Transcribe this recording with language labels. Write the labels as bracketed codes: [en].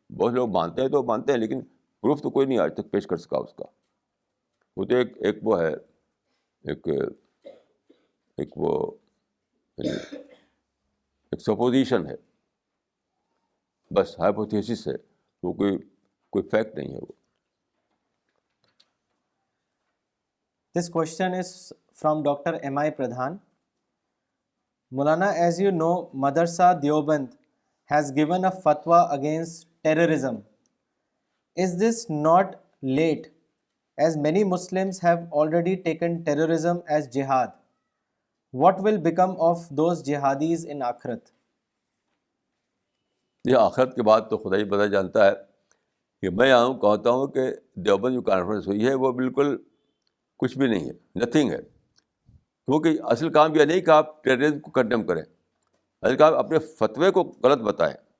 [ur] بہت لوگ مانتے ہیں تو مانتے ہیں, لیکن پروف تو کوئی نہیں آج تک پیش کر سکا اس کا. وہ تو ایک وہ ہے, ایک وہ ایک سپوزیشن ہے, بس ہائپوتھیسس ہے, وہ کوئی فیکٹ نہیں ہے وہ. [en] This question is from Dr. M.I. Pradhan. Maulana, as you know, Madrasa Deoband has given a fatwa against terrorism. Is this not late, as many Muslims have already taken terrorism as jihad? What will become of those jihadis in Akhirat? [ur] یہ آخرت کے بعد تو خدا ہی پتہ جانتا ہے. کہ میں کہتا ہوں کہ دیوبند جو کانفرنس ہوئی ہے وہ بالکل کچھ بھی نہیں ہے, نتھنگ ہے. کیونکہ اصل کام یہ نہیں کہ آپ ٹیررزم کو کنڈیم کریں, اصل کام اپنے فتوے کو غلط بتائیں.